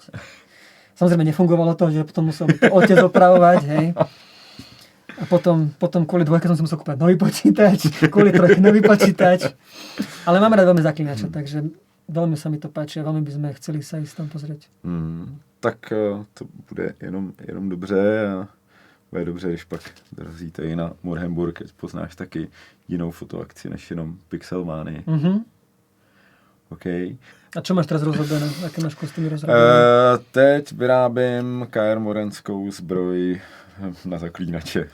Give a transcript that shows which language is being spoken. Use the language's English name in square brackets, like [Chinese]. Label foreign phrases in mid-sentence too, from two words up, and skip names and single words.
[Slovak] Samozrejme nefungovalo to, že potom musel otec opravovať, hej. A potom kvôli dvojke som si musel kúpať nový počítač, kvôli trojke nový počítač. Ale mám rád veľmi Zaklinača, takže veľmi sa mi to páči a veľmi by sme chceli sa ísť tam pozrieť. [Czech] Tak to bude jenom dobře a bude dobře, když pak dorazíte i na Morhenburg, poznáš taky jinou fotoakci než jenom Pixelmánii. OK. [Slovak] A čo máš teraz rozrobené? Aké máš kostýmy rozrobené? [Czech] Teď vyrábím KR Morenskou zbroj na Zaklínače.